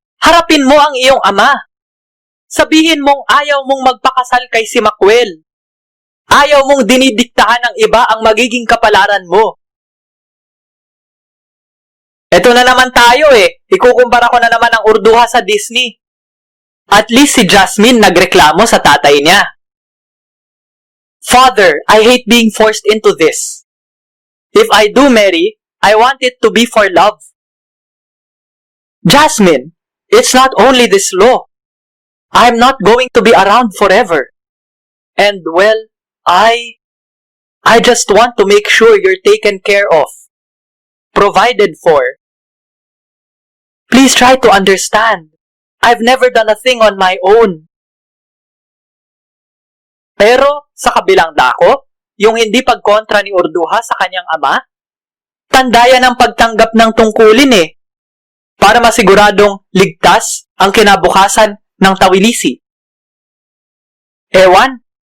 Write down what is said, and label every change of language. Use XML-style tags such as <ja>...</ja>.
<tl>Harapin mo ang iyong ama. Sabihin mong ayaw mong magpakasal kay si Makwel. Ayaw mong dinidiktahan ng iba ang magiging kapalaran mo. Eto na naman tayo eh. Ikukumpara ko na naman ang Urduja sa Disney. At least si Jasmine nagreklamo sa tatay niya.</tl> <en>Father, I hate being forced into this. If I do marry, I want it to be for love. Jasmine, it's not only this law. I'm not going to be around forever. And well, I just want to make sure you're taken care of. Provided for. Please try to understand. I've never done a thing on my own.</en> <tl>Pero sa kabilang dako, yung hindi pagkontra ni Urduja sa kanyang ama, tandayan ang pagtanggap ng tungkulin eh, para masiguradong ligtas ang kinabukasan ng Tawilisi. Ewan.</tl>